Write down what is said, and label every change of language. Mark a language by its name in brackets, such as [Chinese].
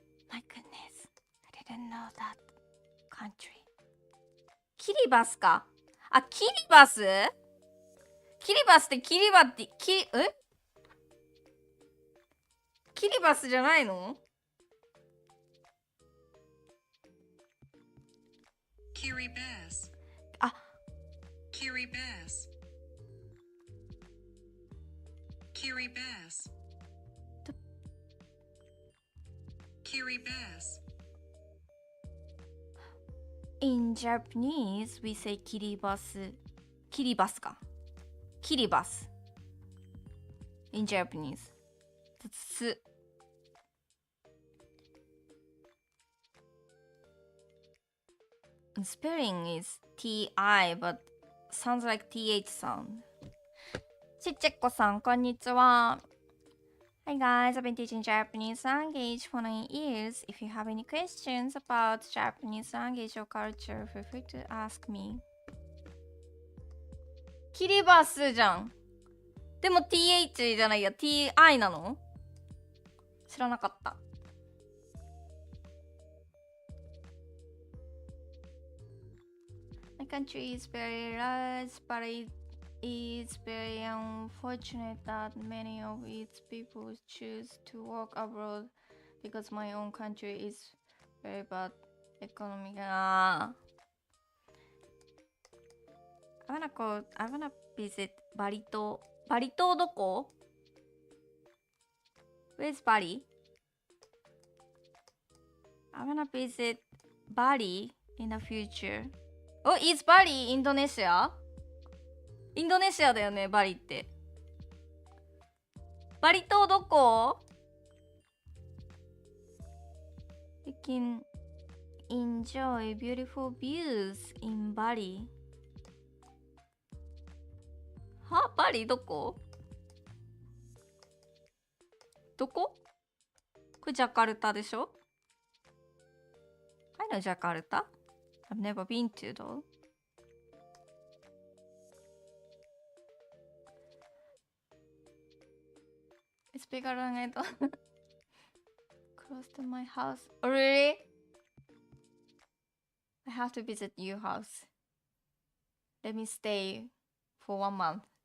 [English] My goodness, I didn't know that country。 [Japanese] キリバスか。あ、キリバス？キリバスってキリバティ、キリバスじゃないの？キリバス。あ、キリバス。キリバス。キリバス。 [English] In Japanese, we say キリバス。 [Japanese] キリバスか。キリバス。 [English] In Japanese. [Japanese] す。 [English] Spelling is TI, but sounds like TH sound. [Japanese] ちっちゃっこさん、こんにちは。 [English] Hi guys, I've been teaching Japanese language for 9 years. If you have any questions about Japanese language or culture, feel free to ask me. [Japanese] キリバスじゃん。でも TH じゃないや、TI なの？知らなかった。 [English] My country is very large, but it is very unfortunate that many of its people choose to work abroad because my own country is very bad economic. I wanna visit バリ島。 [Japanese] バリ島どこ？ [English] Where's Bali? I wanna visit Bali in the future. Oh, is Bali インドネシア？ [Japanese] インドネシアだよね、バリって。バリ島どこ？ [English] You can enjoy beautiful views in Bali. [Japanese] は？バリどこ？どこ？これジャカルタでしょ？ [English] I know ジャカルタ。 I've never been to though. It's bigger than I thought. Close to my house. Oh, really? I have to visit your house. Let me stay for 1 month.